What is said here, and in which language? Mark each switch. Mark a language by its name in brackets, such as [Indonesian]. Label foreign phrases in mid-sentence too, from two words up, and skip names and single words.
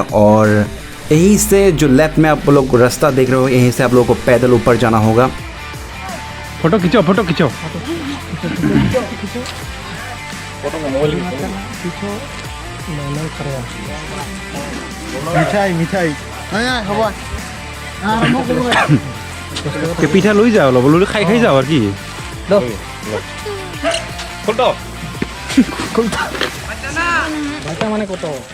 [Hindi] और यहीं से जो लेफ्ट में आप लोग रास्ता देख रहे हो, यहीं से आप लोगों को पैदल ऊपर जाना होगा। फोटो खींचो, फोटो खींचो। [Assamese] মিঠাই মিঠাই হ'ব পিঠা লৈ যাও, অলপ লৈ খাই খাই যাও আৰু কি। মানে কত